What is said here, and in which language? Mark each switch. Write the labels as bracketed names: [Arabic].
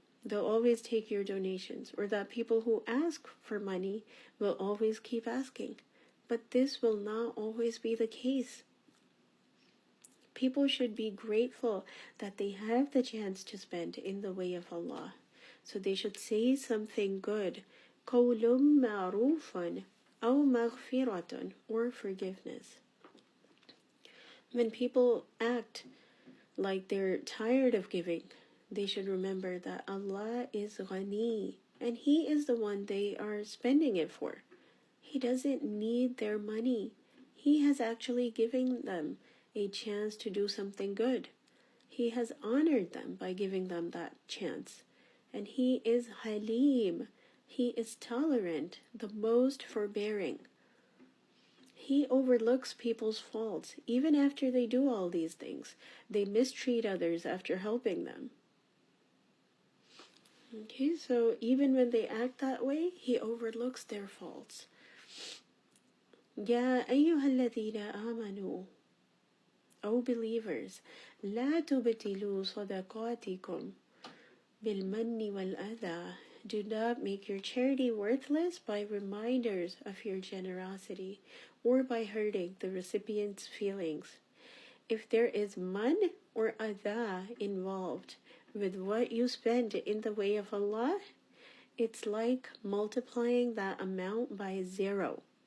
[English] They'll always take your donations. Or that people who ask for money will always keep asking. But this will not always be the case. People should be grateful that they have the chance to spend in the way of Allah. So they should say something good. [Arabic] قَوْلٌ مَعْرُوفٌ أَوْ مَغْفِرَةٌ, [English] or forgiveness. When people act like they're tired of giving, they should remember that Allah is ghani, and He is the one they are spending it for. He doesn't need their money. He has actually given them a chance to do something good. He has honored them by giving them that chance. And He is Halim. He is tolerant, the most forbearing. He overlooks people's faults even after they do all these things. They mistreat others after helping them. Okay, so even when they act that way, He overlooks their faults. [Arabic] يا أيها الذين آمنوا, [English] O believers, [Arabic] لا تبطلوا صدقاتكم بالمن والأذى. [English] Do not make your charity worthless by reminders of your generosity or by hurting the recipient's feelings. If there is man or adha involved with what you spend in the way of Allah, it's like multiplying that amount by 0.